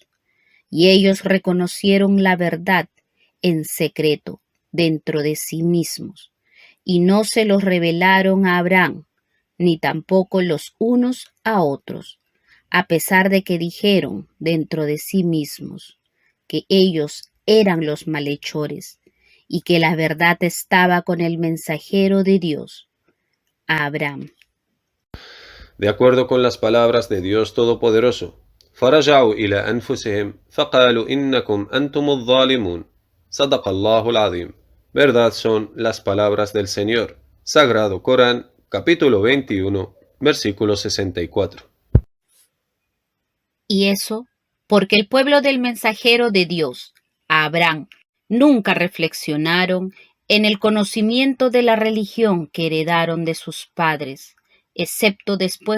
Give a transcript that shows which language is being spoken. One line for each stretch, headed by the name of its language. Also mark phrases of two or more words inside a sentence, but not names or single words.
Spanish: Y ellos reconocieron la verdad en secreto dentro de sí mismos, y no se los revelaron a Abraham, ni tampoco los unos a otros, a pesar de que dijeron dentro de sí mismos que ellos eran los malhechores y que la verdad estaba con el mensajero de Dios, Abraham. De acuerdo con las palabras de Dios Todopoderoso,
Arabic: فرجعوا إلى أنفسهم فقالوا إنكم أنتم الظالمون صدق الله العظيم.
Spanish: Verdad son las palabras del Señor. Sagrado Corán, capítulo 21, versículo 64. Y eso porque el pueblo del mensajero de Dios, Abraham, nunca reflexionaron en el conocimiento de la religión que heredaron de sus padres, excepto después